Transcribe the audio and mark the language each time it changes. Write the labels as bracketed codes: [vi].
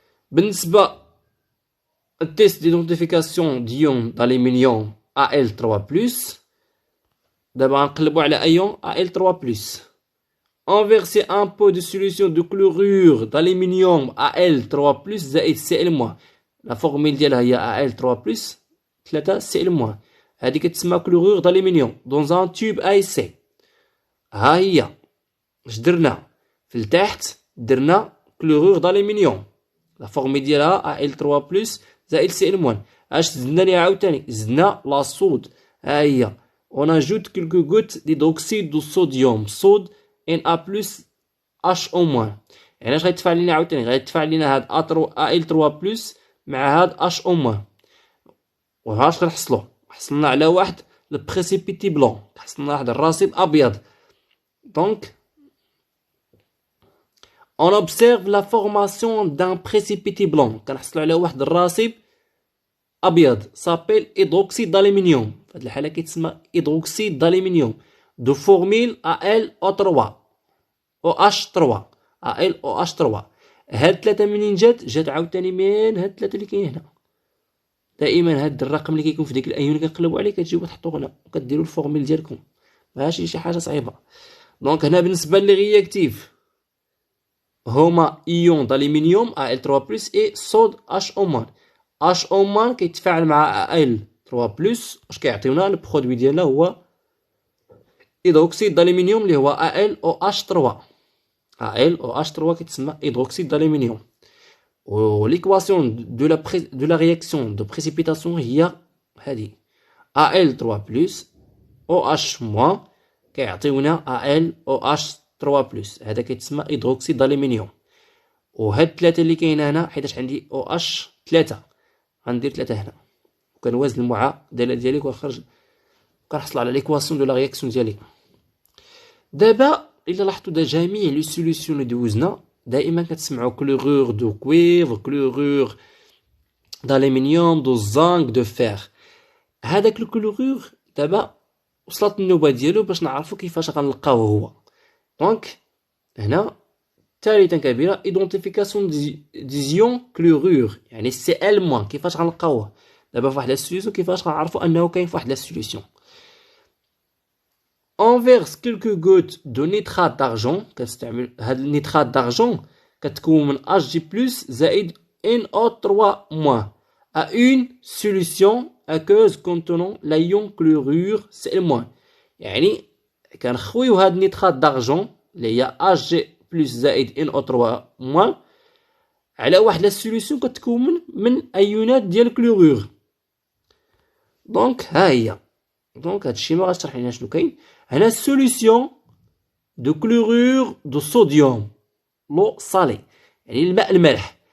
[ar] بالنسبه التيست ديدونتيفيكاسيون ديون d'aluminium Al3+. دابا غنقلبوا على ايون Al3+. [fr] On verser un pot de solution de chlorure d'aluminium Al3+ زائد Cl-. [ar] لا فورميل ديالها هي Al3+ 3 Cl-. هذه كتسمى كلورور d'aluminium dans un tube AIC. ها هي اش درنا في التحت؟ درنا كلورور d'aluminium. لا فورميل ديالها Al3+ زائد Cl-. اش زدنا ليها عاوتاني؟ زدنا لا صود. [fr] ها هي on ajoute quelques gouttes d'hydroxyde de sodium صود Na+HO-. [ar] يعني اش غيتفاعل لينا عاوتاني؟ غيتفاعل لينا هاد Al3+ مع هاد HO-. وهاش غنحصلو؟ حصلنا على واحد البريسيبيتي بلون، حصلنا واحد الرصيد ابيض. [fr] دونك on observe la formation d'un précipité blanc. [ar] كنحصلوا على واحد الرصيد ابيض سابيل هيدروكسيد d'aluminium. في هاد الحاله كيتسمى هيدروكسيد d'aluminium دو فورميل AlO3 OH3 AlOH3. هاد ثلاثه منين جات عاوتاني من هاد ثلاثه اللي كاين هنا. دائما هاد الرقم اللي كيكون في ديك الايون اللي كنقلبوا عليه كتجيو تحطوه هنا وكديروا الفورميل ديالكم، ماشي شي حاجه صعيبه. دونك هنا بالنسبه للرياكتيف هما ايون d'aluminium Al3+ اي صود HO-. HO- كيتفاعل مع Al3+. واش كيعطيونا البرودوي ديالنا هو هيدروكسيد d'aluminium اللي هو AlOH3. AlOH3 كيتسمى هيدروكسيد d'aluminium. [fr] و l'équation de la réaction de précipitation [ar] هي هذه Al3+ OH- كيعطيونا AlOH3+. هذا كيتسمى هيدروكسيد d'aluminium. وهاد الثلاثه اللي كاين هنا حيتاش عندي OH3 غندير 3 هنا وكنوازن المعادله ديالي وكنخرج كنحصل على ليكواسيون دو لا رياكسيون ديالي. دابا الا لاحظتوا جميع لي سوليسيون اللي دوزنا دائما كتسمعوا كلورور دو كويفر كلورور d'aluminium دو زانك دو فير. هذاك الكلورور دابا وصلت النوبه ديالو باش نعرفوا كيفاش غنلقاوه هو. دونك هنا ثالثا كبيره ايدونتيفيكاسيون ديزيون كلورور يعني Cl-. كيفاش غنلقاوه دابا في واحد السوليسيون؟ كيفاش غنعرفوا انه كاين في واحد السوليسيون؟ [fr] on verse quelques gouttes de nitrate d'argent. [ar] كنستعمل هاد النيترات d'argent كتكون من Hg+ زائد NO3- [fr] à une solution aqueuse contenant l'ion chlorure Cl-. [ar] يعني كنخويو هاد النيترات d'argent اللي هي Hg+ زائد NO3- على واحد السوليسيون كتكون من ايونات ديال الكلورور. دونك ها هي. دونك هادشي ما غاشرح لينا شنو كاين هنا. سوليسيون دو كلورور دو صوديوم لو صالي يعني الماء المالح.